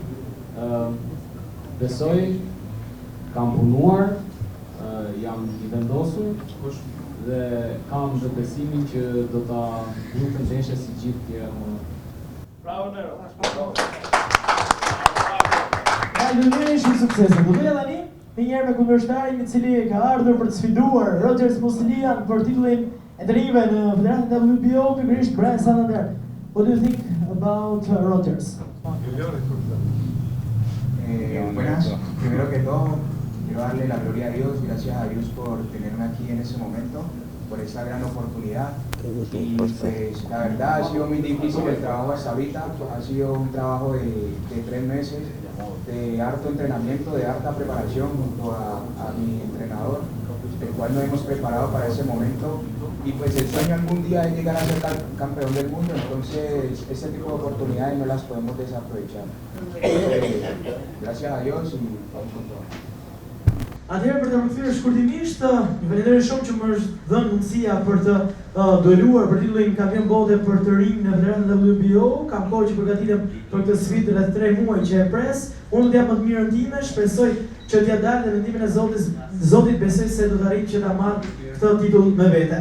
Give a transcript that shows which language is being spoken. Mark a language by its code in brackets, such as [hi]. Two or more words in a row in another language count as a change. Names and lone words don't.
[sq] Besoj, kam punuar, jam i vendosur dhe kam dhe besimin që do ta bëj të ndeshje si gjithë tjerë. Bravo Nero. Faleminderit, shumë suksese. Do vjen tani njëherë me kundërshtarin i cili ka ardhur për të sfiduar Rogers Muslian për titullin e të rinjve në Federatën WBO, pikërisht Brian Santander. [en] What do you think about Rogers? [es] Buenas, primero que todo quiero darle la gloria a Dios, gracias a Dios por tenerme aquí en ese momento, por esa gran oportunidad. Y pues la verdad ha sido muy difícil el trabajo hasta ahorita, ha sido un trabajo de 3 meses, de harto entrenamiento, de harta preparación junto a mi entrenador, el cual nos hemos preparado para ese momento. Y pues el sueño algún día es llegar a ser campeón del mundo, entonces ese tipo de oportunidades no las podemos desaprovechar. Gracias a Dios y vamos con todo. [sq] Atëherë për të përkthyer shkurtimisht, ju falenderoj shumë që më është dhënë mundësia për të dueluar për titullin kampion bote për të rinj në Federatën WBO. Kam kohë që përgatitem për këtë sfidë rreth 3 muaj që e pres. Unë do të jap më të mirën time, shpresoj që t'ja dalë dhe mendimin e Zotit besoj se do të arrijë që ta marr këtë titull me vete.